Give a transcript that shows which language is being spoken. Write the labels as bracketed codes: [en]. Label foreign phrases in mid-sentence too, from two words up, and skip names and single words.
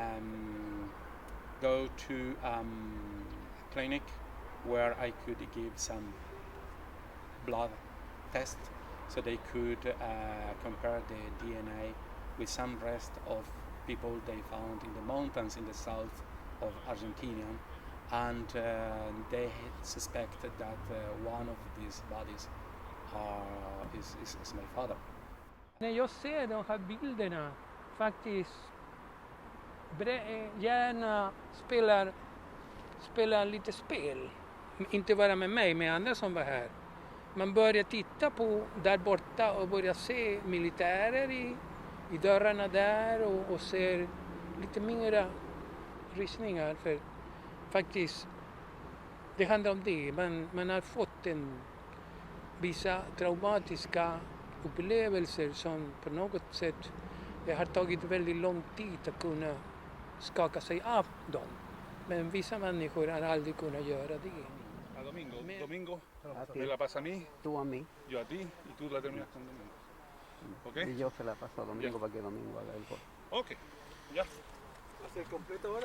[en] go to a clinic where I could give some blood test, so they could compare the DNA with some rest of people they found in the mountains in the south of Argentina, and they suspected that one of these bodies is my father. [sv] När jag ser de här bilderna faktiskt gärna spelar lite spel, inte bara med mig, med andra som var här. Man börjar titta på där borta och börjar se militärer i dörrarna där och ser lite mera rysningar, för faktiskt det handlar om det. Man har fått vissa traumatiska upplevelser som på något sätt det har tagit väldigt lång tid att kunna skaka sig av dem. Men vissa människor har aldrig kunnat göra det. [es] Domingo, me la pasa a mí, Tú a mí. yo a ti y tú la terminas con Domingo. ¿Ok? Y yo se la paso a Domingo para que Domingo haga el gol. Ok, ya. ¿Hace completo ahora?